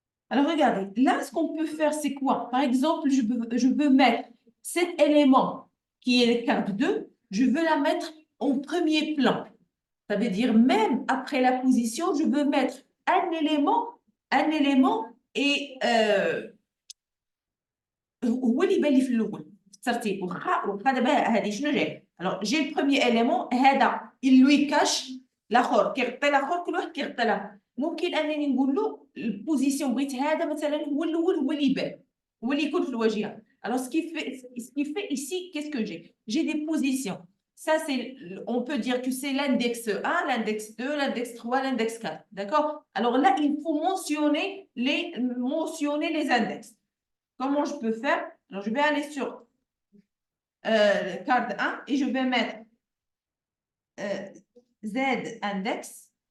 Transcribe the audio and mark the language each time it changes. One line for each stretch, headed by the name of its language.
French: Alors, regardez, là, ce qu'on peut faire, c'est quoi? Par exemple, je veux mettre cet élément qui est carte 2, je veux la mettre en premier plan. Ça veut dire, même après la position, je veux mettre un élément et
Arabic: هو اللي يبان لي في الاول في الترتيب واخا دابا هذه شنو جاي
French: alors j'ai le premier élément
Arabic: هذا
French: il lui cache
Arabic: الاخر كيغطي الاخر كل واحد كيغطي له ممكن انني نقول له البوزيسيون بغيت هذا مثلا هو الاول هو اللي يبان هو اللي يكون في الواجهه
French: Alors, ce qui fait ici, qu'est-ce que j'ai? J'ai des positions. Ça, on peut dire que c'est l'index 1, l'index 2, l'index 3, l'index 4. D'accord? Alors là, il faut mentionner les index. Comment je peux faire? Alors, je vais aller sur carte 1 et je vais mettre Z index.